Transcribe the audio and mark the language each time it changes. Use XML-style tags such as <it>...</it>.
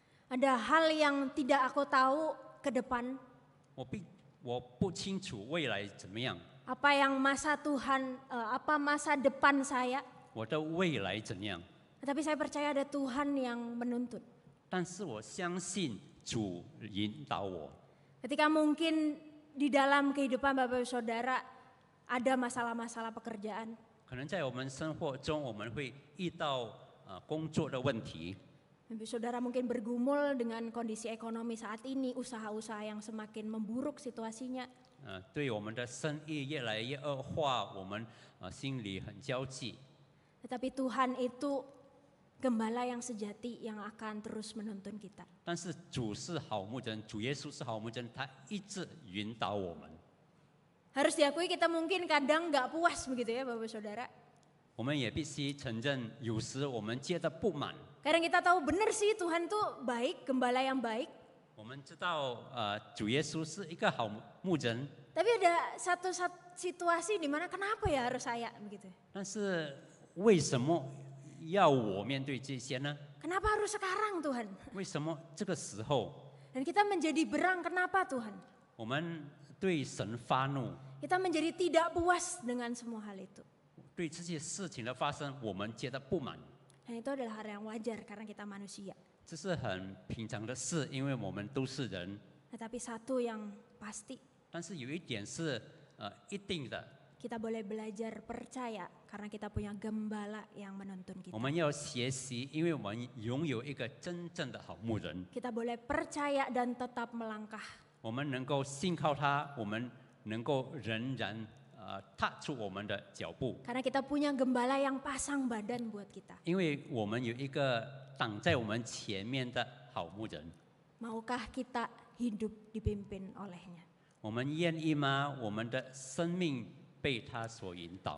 <id>Ada hal yang tidak aku tahu ke depan,</id> <zh>我不清楚未来怎么样，</zh> <id>apa yang masa Tuhan, apa masa depan saya.</id> <zh>我的未来怎样？</zh> <id>Tetapi saya percaya ada Tuhan yang menuntun.</id> <zh>但是我相信主引导我。</zh> <id>Ketika mungkin di dalam kehidupan Bapak Saudara ada masalah-masalah pekerjaan,</id> <zh>可能在我们生活中，我们会遇到工作的问题，</zh> <id>Bapak Saudara mungkin bergumul dengan kondisi ekonomi saat ini, usaha-usaha yang semakin memburuk situasinya.</id> <zh>对我们的生意越来越恶化，我们心里很焦急。</zh> <id>Tetapi Tuhan itu gembala yang sejati yang akan terus menuntun kita.</id> <zh>但是主是好牧人，主耶稣是好牧人，他一直引导我们。</zh> <id>Harus diakui kita mungkin kadang nggak puas begitu ya Bapak Saudara.</id> <zh>我们也必须承认，有时我们觉得不满。</zh> <id>Kadang kita tahu benar sih Tuhan tuh baik, gembala yang baik.</id> <zh>我们知道，主耶稣是一个好牧人，</zh> <id>Tapi ada satu situasi di mana kenapa ya harus saya begitu.</id> <zh>但是为什么要我面对这些呢？</zh> <id>Kenapa harus sekarang Tuhan?</id> <zh>为什么这个时候</zh> <id>Dan kita menjadi berang, kenapa Tuhan?</id> <zh>我们对神发怒，</zh> <id>Kita menjadi tidak puas dengan semua hal itu.</id> <zh>对这些事情的发生，我们觉得不满？</zh> <id>Dan itu adalah hal yang wajar karena kita manusia.</id> <zh>这是很平常的事，因为我们都是人。</zh> <id>Tetapi satu yang pasti,</id> <zh>但是有一点是一定的，</zh> <id>kita boleh belajar percaya karena kita punya gembala yang menuntun</id> <zh>我们要学习，因为我们拥有一个真正的好牧人，</zh> <id>Kita boleh percaya dan tetap melangkah.</id> <zh>我们能够信靠他，我们能够仍然踏出我们的脚步，</zh> <id>Karena kita punya gembala yang pasang badan buat kita.</id> <zh>因为我们有一个挡在我们前面的好牧人。</zh> <id>Maukah kita hidup dipimpin olehnya?</id> <zh>我们愿意吗？我们的生命被他所引导。</zh>